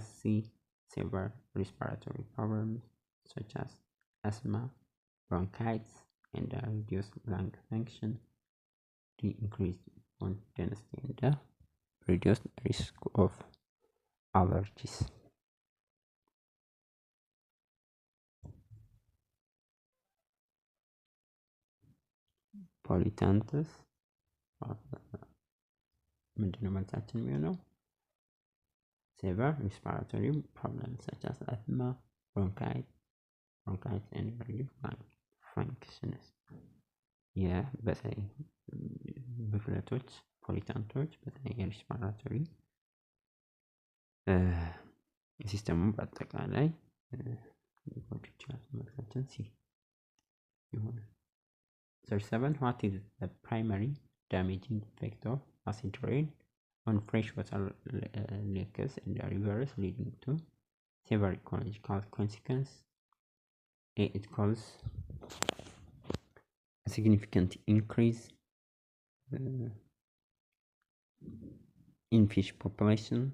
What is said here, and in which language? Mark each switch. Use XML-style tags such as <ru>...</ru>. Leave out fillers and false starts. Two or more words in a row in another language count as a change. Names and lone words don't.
<en>C. Severe respiratory problems such as asthma, bronchitis, and reduced lung function. D. Increased bone density and reduced risk of allergies.</en> <am>ፖሊታንትስ ምንድነው መልሳችን የሚሆነው?</am> <en>Severe respiratory problems such as asthma, bronchitis and reduced lung functions.</en> <am>በተለይ ብክለቶች ፖሊታንቶች በተለይ የሪስፓራቶሪ ሲስተሙን በአጠቃላይ ሊጎዱ ይችላል። መልሳችን ሲ ይሆናል። 37.</am> <en>What is the primary damaging effect of acid rain on freshwater lakes and rivers, leading to severe ecological consequences? A. It causes a significant increase in fish populations.</en>